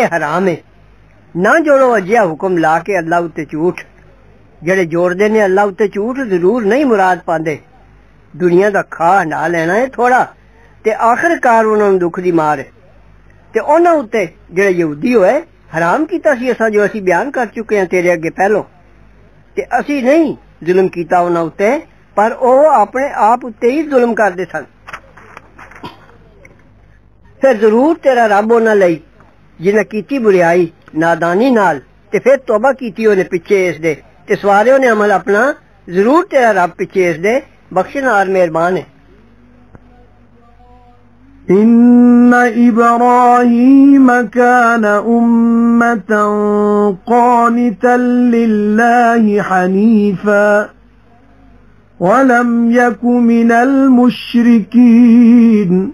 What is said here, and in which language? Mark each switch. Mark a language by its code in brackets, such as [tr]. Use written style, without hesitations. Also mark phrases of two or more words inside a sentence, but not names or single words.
[pa] حرام ہے نہ جوڑو اجیہا حکم لا کے اللہ اتے جھوٹ جیہڑے جوڑدے نے اللہ اتے جھوٹ ضرور نہیں مراد پاندے دنیا دا کھا ہنڈا لینا ہے تھوڑا تے آخرکار اونہاں نوں دکھ دی مار ہے تے اونہاں اتے جیہڑے یہودی ہوئے حرام کیتا سی اساں جو اسیں بیان کر چکے ہیں تیرے اگے پہلوں تے اسیں نہیں ظلم کیتا اونہاں اتے پر اوہ اپنے آپ اتے ہی ظلم کردے سن فیر ضرور تیرا رب اونہاں لئی جنہاں کیتی برائی نادانی نال تے فیر توبہ کیتی اونہاں پچھے اس دے تے سنوارے اونہاں عمل اپنا ضرور تیرا رب پچھے اس دے بخشنہار مہربان ہے [ar] إن إبراهيم كان أمة قانتا لله حنيفا ولم يك من المشركين